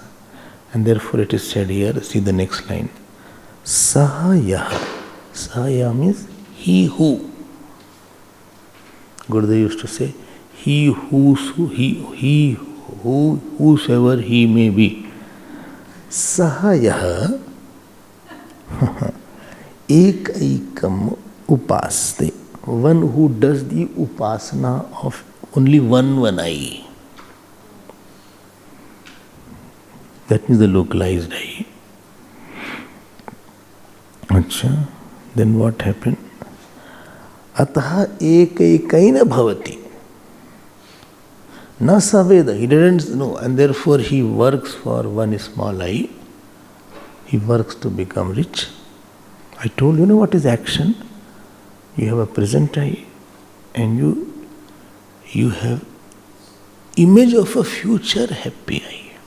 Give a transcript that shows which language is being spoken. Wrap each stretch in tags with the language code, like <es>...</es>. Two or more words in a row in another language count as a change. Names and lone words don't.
<en>And therefore it is said here, see the next line.</en> <sa>Saha yaha.</sa> <en>Sahaya means he who. Gurudev used to say, whosoever he may be.</en> <sa>Sahaya ekaikam upaste.</sa> <en>One who does the upasana of only one I. That means the localized I. Achha, then what happened?</en> <sa>Ataha ekaikaina bhavati. Na saveda,</sa> <en>he didn't know, and therefore he works for one small I. He works to become rich. I told you, what is action? You have a present I, and you have image of a future happy I.</en>